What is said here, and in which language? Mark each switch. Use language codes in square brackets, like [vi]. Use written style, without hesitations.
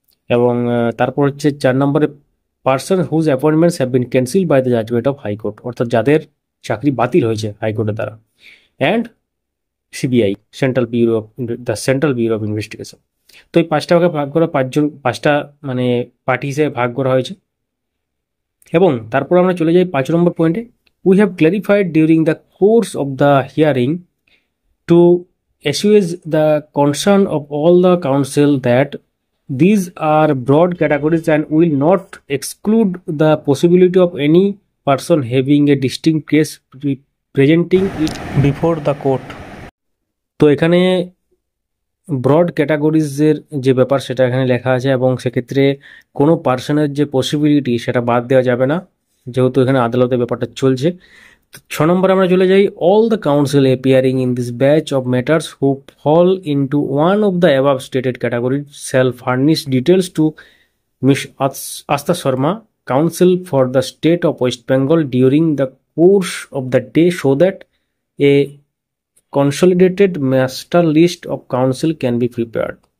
[bn] এবং তারপর হচ্ছে 4 নম্বরে, [en] person whose appointments have been cancelled by the judgment of high court, [bn] অর্থাৎ যাদের চাকরি বাতিল হয়েছে হাইকোর্টের দ্বারা। [en] And CBI, central bureau of investigation. [bn] তো এই 5টা ভাগে ভাগ করা, 5টা মানে পার্টি হিসেবে ভাগ করা হয়েছে। এবং তারপর আমরা চলে যাই 5 নম্বর পয়েন্টে। [en] We have clarified during the course of the hearing to assuage the concern of all the council that these are broad categories and will not exclude the possibility of any person having a distinct case presenting it before the court. [bn] তো এখানে broad ক্যাটাগরিজের যে ব্যাপার সেটা এখানে লেখা আছে, এবং সেক্ষেত্রে কোনো পার্সনের যে পসিবিলিটি সেটা বাদ দেওয়া যাবে না, যেহেতু এখানে আদালতে ব্যাপারটা চলছে। 6 নম্বরে আমরা চলে যাই। [en] All the council appearing in this batch of matters who fall into one of the above stated category shall furnish details to miss Astha Sharma, council for the state of West Bengal during the course of the day, so that a consolidated master list of council can be prepared.